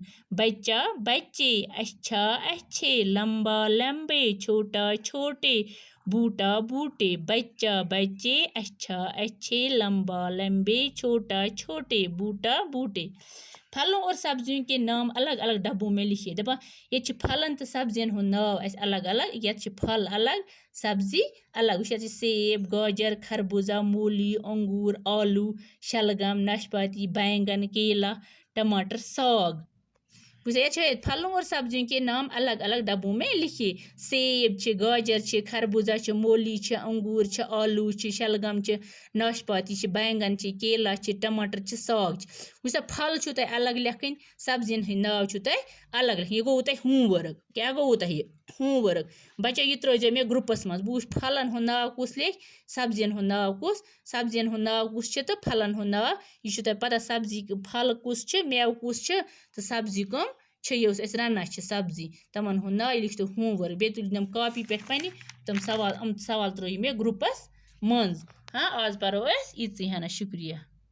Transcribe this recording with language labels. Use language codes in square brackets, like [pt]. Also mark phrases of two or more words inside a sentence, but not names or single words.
[hi] बच्चा बच्चे, अच्छा अच्छे, लंबा लंबे, छोटा छोटे, बूटा बूटे। बच्चा बच्चे, अच्छा अच्छे, लंबा लंबे, छोटा छोटे, बूटा बूटे। फलों और सब्जियों के नाम अलग अलग डब्बों में लिखिए। [ks] दपा ये फलन तो सब्जियन हुंद नाव अलग अलग। [hi] ये फल अलग सब्जी अलग। सेब, गाजर, खरबूजा, मूली, अंगूर, आलू, शलगम, नाशपाती, बैंगन, केला, टमाटर, साग। ये फलों और सब्जियों के नाम अलग अलग डब्बों में लिखिए। सेब, गाजर, खरबूजा, मूली, अंगूर, आलू, शलगम, नाशपाती, बैंगन, केला, टमाटर, साग। [ks] फल अलग लिखन, सब्जियन हंद नाव अलग लिखन। यह गो तुम होमवर्क। क्या गो तुम होमवर्क? बच्चा यह त्रो मे ग्रुपस मज। बह वुच फलन हंद नाव कुस लिख, सब्जियन हंद नाव कुस, सब्जियन हंद नाव कुस तो फलन हंद नाव। यह तुम पता सब्जी फल कुस मेव कुस तो सब्जी कम ये रना सब्जी तमन हंद नाव। लिख तुम होमवर्क। बे तुल तम कॉपी पे पे तम सवाल त्रो मे ग्रुपस मज। हाँ आज परो इतनी हना। शुक्रिया।